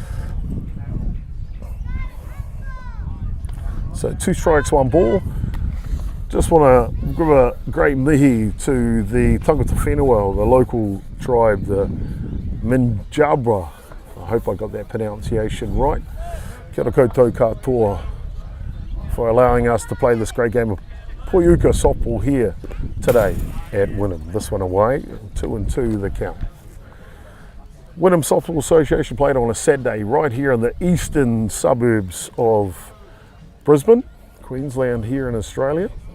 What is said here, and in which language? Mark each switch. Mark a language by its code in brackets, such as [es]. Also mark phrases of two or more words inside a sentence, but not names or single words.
[en] So 2 strikes, 1 ball. Just want to give a great mihi to the [mi] Tangata Whenua, [en] the local tribe, the Minjabra. I hope I got that pronunciation right. [mi] Kia ora koutou katoa [en] for allowing us to play this great game of Poiuka softball here today at Wynnum. This one away, 2-2 the count. Wynnum Softball Association played on a Saturday right here in the eastern suburbs of Brisbane, Queensland here in Australia.